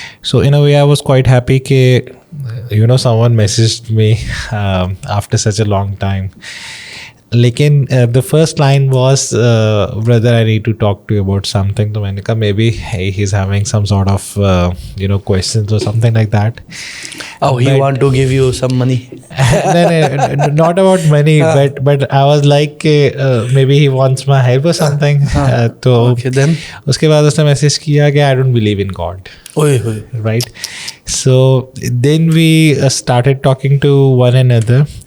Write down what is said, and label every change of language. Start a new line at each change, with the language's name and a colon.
English: So in a way I was quite happy کہ someone messaged me after such a long time. لیکن the first line was brother I need to talk to you about something.
Urdu: تو میں نے کہا
English: Maybe he is having some sort of questions اور something like that. Oh, he want to give you some money? No, not about money, but I was like, maybe he wants my help or something.
Urdu: تو اس کے بعد اس نے message کیا کہ
English: I don't believe in God. Right? So then we started talking to one another.